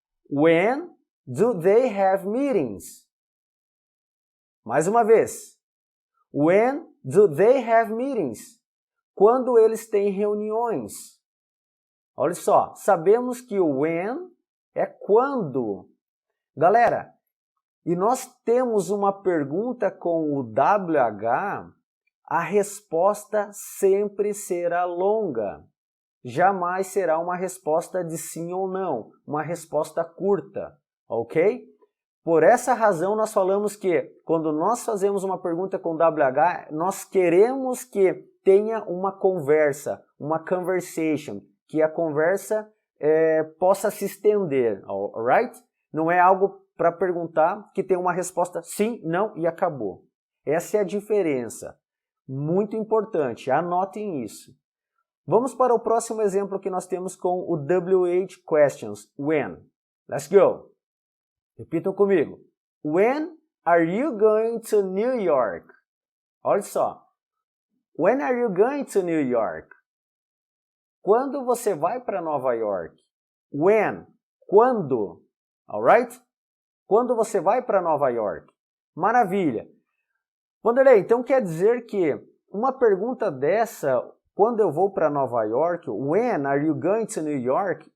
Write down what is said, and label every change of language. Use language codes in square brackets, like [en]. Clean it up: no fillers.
[en] When do they have meetings? [pt] Mais uma vez. [en] When do they have meetings? [pt] Quando eles têm reuniões. Olha só, sabemos que o when é quando. Galera, e nós temos uma pergunta com o WH, a resposta sempre será longa. Jamais será uma resposta de sim ou não, uma resposta curta, ok? Por essa razão nós falamos que quando nós fazemos uma pergunta com WH, nós queremos que tenha uma conversa, uma conversation, que a conversa possa se estender, alright? Não é algo para perguntar que tem uma resposta sim, não e acabou. Essa é a diferença. Muito importante, anotem isso. Vamos para o próximo exemplo que nós temos com o WH Questions, when. [en] Let's go. [pt] Repitam comigo. [en] When are you going to New York? [pt] Olha só. [en] When are you going to New York? [pt] Quando você vai para Nova York? When? Quando? Alright? Quando você vai para Nova York? Maravilha. Vanderlei, então quer dizer que uma pergunta dessa, quando eu vou para Nova York, [en] when are you going to New York?